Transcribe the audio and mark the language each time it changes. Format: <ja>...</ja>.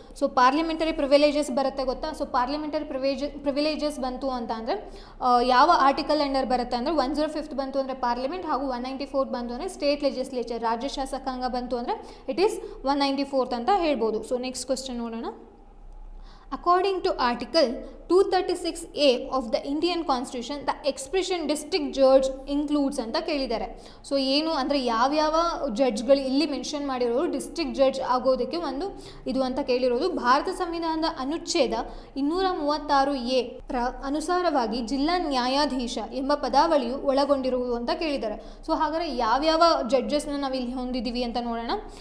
<kn>So parliamentary privileges ಬರುತ್ತೆ ಗೊತ್ತಾ. So parliamentary privileges ಬಂತು ಅಂತ ಅಂದರೆ ಯಾವ ಆರ್ಟಿಕಲ್ ಅಂಡರ್ ಬರುತ್ತೆ ಅಂದರೆ 105th ಬಂತು ಅಂದರೆ ಪಾರ್ಲಿಮೆಂಟ್, ಹಾಗೂ 194th ಬಂತು ಅಂದರೆ ಸ್ಟೇಟ್ ಲೆಜಿಸ್ಲೇಚರ್ ರಾಜ್ಯ ಶಾಸಕಾಂಗ ಬಂತು ಅಂದರೆ</kn> <en>it is 194th</en> <kn>ಅಂತ ಹೇಳ್ಬೋದು. ಸೊ</kn> <en>next question</en> <kn>ನೋಡೋಣ.</kn> <en>According to Article 236A of the Indian Constitution, the expression district judge includes</en> <kn>ಅಂತ ಕೇಳಿದ್ದಾರೆ. ಸೊ ಏನು ಅಂದರೆ ಯಾವ್ಯಾವ ಜಡ್ಜ್ಗಳು ಇಲ್ಲಿ ಮೆನ್ಷನ್ ಮಾಡಿರೋರು ಡಿಸ್ಟ್ರಿಕ್ಟ್ ಜಡ್ಜ್ ಆಗೋದಕ್ಕೆ ಒಂದು ಇದು ಅಂತ ಕೇಳಿರೋದು. ಭಾರತ ಸಂವಿಧಾನದ ಅನುಚ್ಛೇದ 236A ಅನುಸಾರವಾಗಿ ಜಿಲ್ಲಾ ನ್ಯಾಯಾಧೀಶ ಎಂಬ ಪದಾವಳಿಯು ಒಳಗೊಂಡಿರುವುದು ಅಂತ ಕೇಳಿದ್ದಾರೆ. ಸೊ ಹಾಗಾದರೆ ಯಾವ್ಯಾವ ಜಡ್ಜಸ್ನ ನಾವು ಇಲ್ಲಿ ಹೊಂದಿದ್ದೀವಿ ಅಂತ ನೋಡೋಣ.</kn>